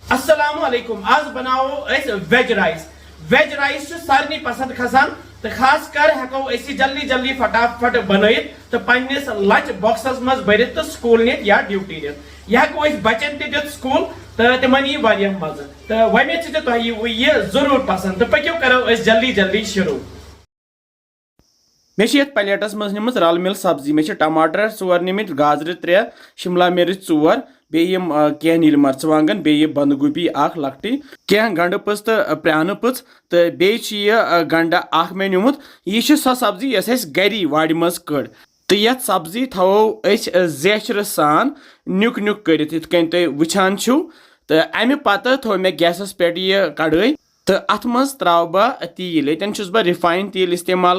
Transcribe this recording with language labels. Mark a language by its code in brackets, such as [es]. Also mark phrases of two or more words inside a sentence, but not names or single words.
[ar] السلام عليكم. [ks] आज बनाओ [en] veg rice. veg rice [ks] सारे पसंद खसान तो खास कर हेको जल्दी जल्दी फटाफट बनइट तो पन्निस लंच बॉक्सस मज भरित तो स्कूल नित या ड्यूटी नित यह हेको बचन ते दित स्कूल तो तिमन यी वारिया मज तो वमे ये जरूर पसंद तो पक्यो करो जल्दी जल्दी शुरू। मे प्लेटस मज निम रल मिल सब्जी मे टमाटर 4 निमित गाजर 3 शिमला मिर्च 4 बेम कह नील मर्चवांगन बे बंद गोभी अख लकटी कह गंड पच तो प्रान पच तो बे गंड अख मे निमुत यह सो सब्जी यस गरी वाड़ मज कड़ तो ये सब्जी थवो जेचर सान नुक नुक करित इत कन तुम वुचान छो तो अमे पत थो मे गैसस पे यह कड़ाई तो अत मज त्राव बह तील यन बह रिफाइन तील इस्तेमाल